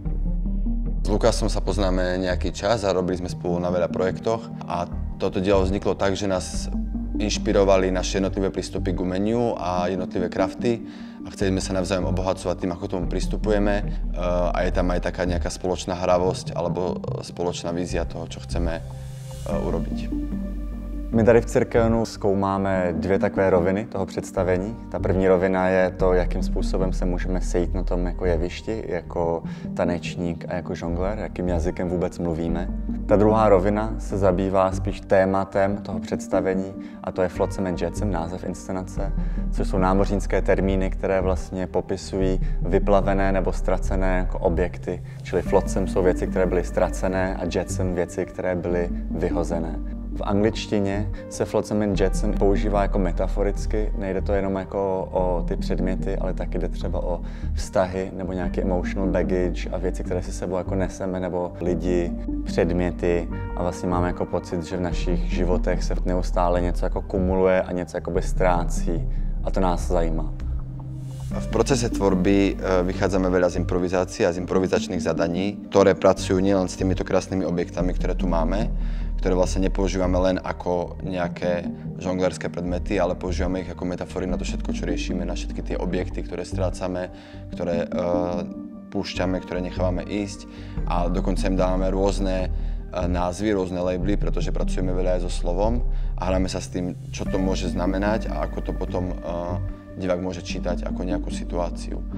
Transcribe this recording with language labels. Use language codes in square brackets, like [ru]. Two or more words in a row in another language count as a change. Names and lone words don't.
[sk] S Lukásom sa poznáme nejaký čas a robili sme spolu na veľa projektoch a toto dielo vzniklo tak, že nás inšpirovali naše jednotlivé prístupy k umeniu a jednotlivé krafty a chceli sme sa navzájom obohacovať tým, ako tomu pristupujeme a je tam aj taká nejaká spoločná hravosť alebo spoločná vízia toho, čo chceme urobiť. [cs] My tady v Cirkeonu zkoumáme dvě takové roviny toho představení. Ta první rovina je to, jakým způsobem se můžeme sejít na tom jako jevišti, jako tanečník a jako žongler, jakým jazykem vůbec mluvíme. Ta druhá rovina se zabývá spíš tématem toho představení a to je [en] Flotsam and Jetsam, [cs] název inscenace, což jsou námořnické termíny, které vlastně popisují vyplavené nebo ztracené jako objekty. Čili Flotsam jsou věci, které byly ztracené a Jetsam věci, které byly vyhozené. V angličtině se [en] Flotsam and Jetsam [cs] používá jako metaforicky, nejde to jenom jako o ty předměty, ale taky jde třeba o vztahy nebo nějaký [en] emotional baggage [cs] a věci, které si sebou jako neseme, nebo lidi, předměty a vlastně máme jako pocit, že v našich životech se neustále něco jako kumuluje a něco jakoby ztrácí a to nás zajímá. [sk] V procese tvorby vychádzame veľa z improvizácií a z improvizačných zadaní, ktoré pracujú nielen s týmito krásnymi objektami, ktoré tu máme, ktoré vlastne nepoužívame len ako nejaké žonglerské predmety, ale používame ich ako metafory na to všetko, čo riešime, na všetky tie objekty, ktoré strácame, ktoré púšťame, ktoré nechávame ísť a dokonca im dávame rôzne názvy, rôzne labely, pretože pracujeme veľa aj so slovom a hráme sa s tým, čo to môže znamenať a ako to potom divák môže čítať ako nejakú situáciu.